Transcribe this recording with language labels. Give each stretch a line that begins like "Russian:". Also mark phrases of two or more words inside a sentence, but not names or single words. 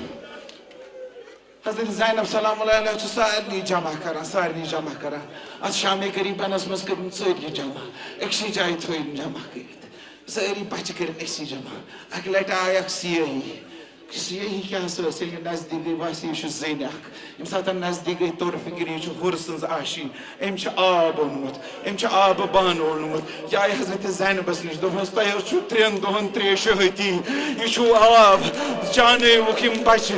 Kashmiri: حضرت زینب
Arabic: سلام اللہ علیہ
Kashmiri: چھِ سارنٕے جمع کران اتھ شامِ قریٖبنس منٛز کٔرِن سٲری جمع أکسٕے جایہِ تھٲیِن جمع کٔرِتھ ساری بچہ کر اکسی جمع اک لٹ آئی اک سیاہی کیا ٲس ییٚلہِ یہِ نزدیٖک گٔے باسے یہِ چھُ زٔنۍ اکھ ییٚمہِ ساتہٕ نزدیٖک گٔے توٚر فِکر یہِ چھُ ہُر سٕنٛز آشِنۍ أمۍ چھُ آب اوٚنمُت أمۍ چھُ آبہٕ بانہٕ اوٚنمُت یہِ آیہِ حضرت زینبس نِش دوٚپنس تۄہہِ حظ چھُو 3 دۄہن 3 شہٲتی یہِ چھُو آب چانٲیوُکھ یِم بچہِ